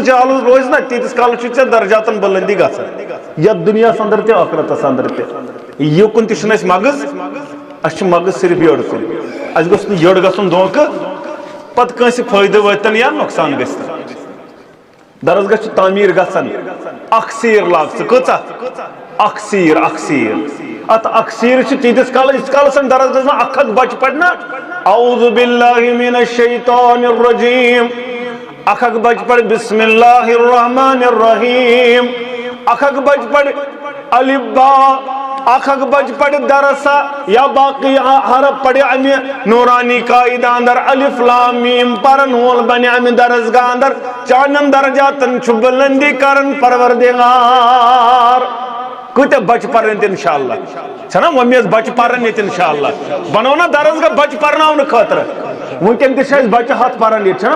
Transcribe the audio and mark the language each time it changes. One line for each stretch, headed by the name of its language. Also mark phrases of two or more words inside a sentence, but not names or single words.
Kashmiri: چالو روزِ نہ تیٖتِس کالس چھُ ژےٚ درجاتن بلندی گژھان یتھ دُنیاہس اندر تہِ ٲخرتس اندر تہِ یُکُن تہِ چھُنہٕ اَسہِ مغز اَسہِ چھُ مغز صرف یٔڑ کُن اَسہِ گوٚژھ نہٕ یٔڑ گژھُن دھوکہٕ پتہٕ کٲنٛسہِ فٲیدٕ وٲتِن یا نۄقصان گژھِ درسگاہ چھُ تعمیٖر گژھان اکھ سیٖر لاگ ژٕ کۭژاہ اکھ سیٖر ات اکھ سیٖر چھِ تیٖتِس کالس ییٖتِس کالس درسگاہس منٛز 1 بچہِ پرِ نا
Arabic: اعوذ باللہ من الشیطان الرجیم
Kashmiri: اکھ بچہِ پرِ
Arabic: بسم اللہ الرحمن الرحیم
Kashmiri: اکھ بچہِ پرِ الف با اکھ بچہِ پرِ درسا یا باقی حرف پرِ امہِ نورانی قاعدہ اندر الف لام میم پرن وول بنہِ امہِ درسگاہ اندر چانٮ۪ن درجاتن چھُ بلندی کرن پروردگار کۭتیاہ بچہِ پرن
Arabic: انشاءاللہ
Kashmiri: چھنا وۄنۍ بچہِ پرن ییٚتہِ
Arabic: انشاءاللہ
Kashmiri: بنو نا درسگاہ بچہِ پرناونہٕ خٲطرٕ وٕنکٮ۪ن تہِ چھِ اَسہِ بچہِ 100 پرن ییٚتہِ چھنا